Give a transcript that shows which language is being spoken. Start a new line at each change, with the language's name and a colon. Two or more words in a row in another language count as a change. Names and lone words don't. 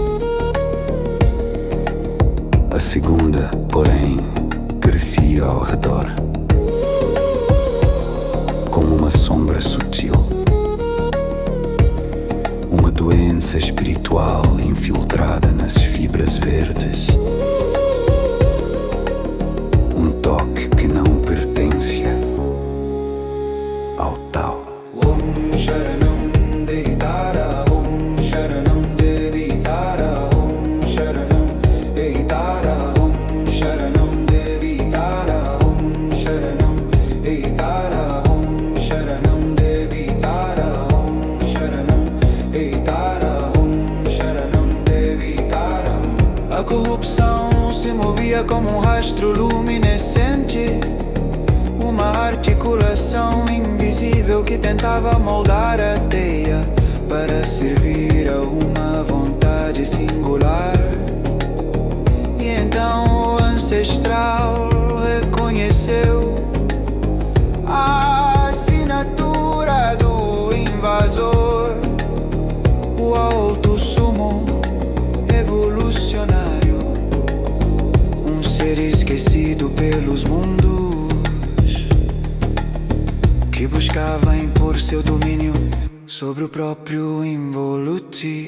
Portuguese: A segunda, porém, crescia ao redor, como uma sombra sutil, uma doença espiritual infiltrada nas fibras verdes, um toque que não pertence ao tal.
Sanskrit: Om Sharanam Deitara, Om Sharanam Devitara, Om Sharanam Deitara, Om Sharanam Devitara, Om Sharanam Deitara, Om Sharanam Devitara, Om Sharanam Deitara, Om Sharanam Devitara.
Portuguese: A corrupção se movia como um rastro luminescente, uma articulação invisível que tentava moldar a teia para servir a uma vontade singular. E então o ancestral reconheceu a assinatura do invasor, o alto sumo evolucionário, um ser esquecido pelos mundos, que buscava impor seu domínio sobre o próprio Involuti.